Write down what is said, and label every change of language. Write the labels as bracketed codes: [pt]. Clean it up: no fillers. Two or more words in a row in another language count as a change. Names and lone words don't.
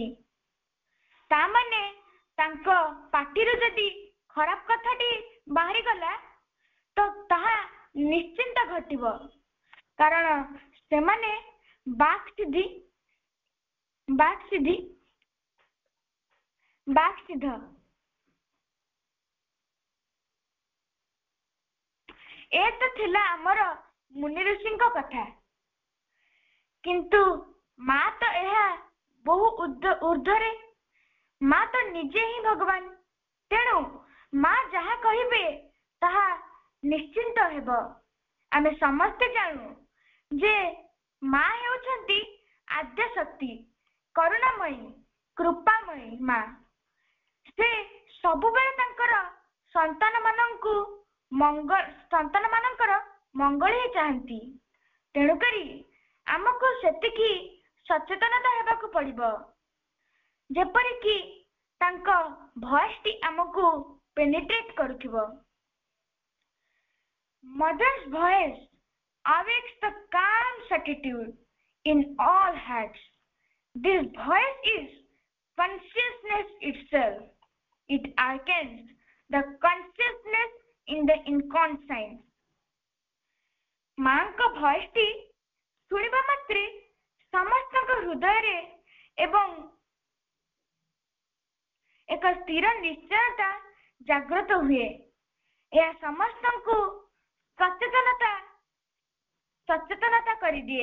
[or] ତା ମାନେ ତାଙ୍କ ପାଟିରୁ ଯଦି ଖରାପ କଥାଟି ବାହାରି ଗଲା ତ ତାହା ନିଶ୍ଚିତ ଘଟିବ। କାରଣ ସେ ମାନେ ବାକ୍ ସିଦ୍ଧ ଏ ତ ଥିଲା ଆମର ମୁନି ଋଷିଙ୍କ କଥା। କିନ୍ତୁ ମାଁ ତ ଏହା ବହୁ ଊର୍ଦ୍ଧ୍ୱରେ। ମାଁ ତ ନିଜେ ହିଁ ଭଗବାନ। ତେଣୁ ମାଁ ଯାହା କହିବେ ତାହା ନିଶ୍ଚିତ ହେବ। ଆମେ ସମସ୍ତ ଜାଣୁ ଯେ ମାଁ ହେଉଛନ୍ତି ଆଦ୍ୟ ଶକ୍ତି କରୁଣାମୟୀ କୃପାମୟୀ ମାଁ। ସେ ସବୁବେଳେ ତାଙ୍କର ସନ୍ତାନ ମାନଙ୍କର ମଙ୍ଗଳ ହିଁ ଚାହାନ୍ତି। ତେଣୁ କରି ଆମକୁ ସେତିକି ସଚେତନତା ହେବାକୁ ପଡ଼ିବ ଯେପରିକି ତାଙ୍କ ଭଏସ୍ ଟି ଆମକୁ ପେନିଟ୍ରେଟ୍ କରୁଥିବ। [en] Mother's voice awakes the calm certitude in all hearts. This voice is consciousness itself. It awakens the consciousness in the inconscience. [or] ମାଁ ଙ୍କ voice ଟି ଶୁଣିବା ମାତ୍ରେ ସମସ୍ତ ହୃଦୟରେ ଏବଂ ଏକ ସ୍ଥିର ନିଶ୍ଚୟତା ଜାଗ୍ରତ ହୁଏ। ଏହା ସମସ୍ତଙ୍କୁ ସଚେତନତା କରି ଦିଏ।